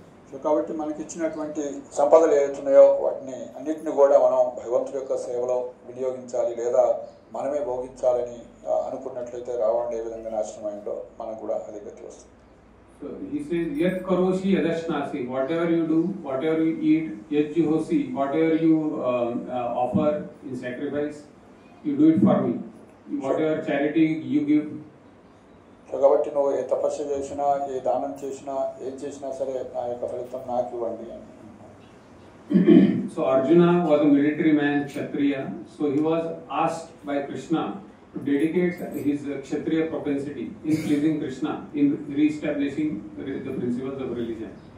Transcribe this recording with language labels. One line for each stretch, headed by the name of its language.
Telugu: So కాబట్టి మనకి ఇచ్చినటువంటి సంపదలు ఏవైతున్నాయో వాటిని అన్నింటినీ కూడా మనం భగవంతుడి యొక్క సేవలో వినియోగించాలి, లేదా మనమే భోగించాలని అనుకున్నట్లయితే రావణుడు ఏ విధంగా నాశనం అయిందో మనకు కూడా అదే గతి వస్తుంది.
English: So he says,
Sanskrit: Yat karoshi yadashnasi,
English: whatever you do, whatever you eat,
Sanskrit: yat juhosi,
English: whatever you offer in sacrifice, you do it for me. Whatever charity you give.
Telugu: So కాబట్టి నువ్వు ఏ తపస్సు చేసినా, ఏ దానం చేసినా, ఏం చేసినా సరే ఆ యొక్క ఫలితం నాకు ఇవ్వండి అని.
English: So Arjuna was a military man, Kshatriya. So he was asked by Krishna to dedicate his Kshatriya propensity in pleasing Krishna, in re-establishing the principles of religion.